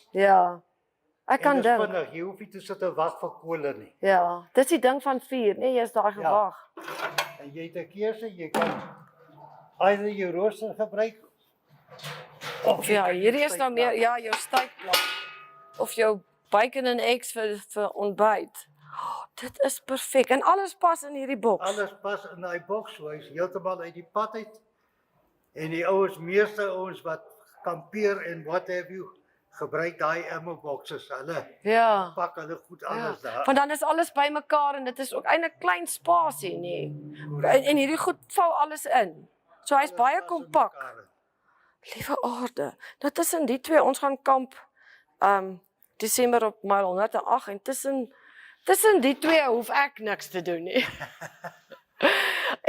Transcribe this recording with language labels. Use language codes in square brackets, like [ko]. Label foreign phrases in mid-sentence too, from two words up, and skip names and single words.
[af] Ja. Ek kan En dis dink. vinnig, jy hoef nie te sit en wag vir kolle nie. Ja, dis die ding van vuur, né? Jy is daai gewag. En jy het 'n keuse, jy kan either jou rooster gebruik Of ja, hierdie is nou meer ja, jou steikplaat of jou [en] bacon and eggs [af] vir ontbyt. Dit is perfek en alles pas in hierdie boks. Alles pas in daai boks, so hy's heeltemal uit die pad uit. En die ouens, meeste ouens wat kampeer en [en] what have you, [af] gebruik daai [en] ammo boxes. [af] Hulle Ja. pak hulle goed alles daar. Want dan is alles bymekaar en dit is ook eintlik klein spasie, nê. En hierdie goed vou alles in. So hy's baie Pas in kompak. mekaar. Liewe aarde. Nou tussen die twee, ons gaan kamp Desember op myl 108 en tussen die twee hoef ek niks te doen nie.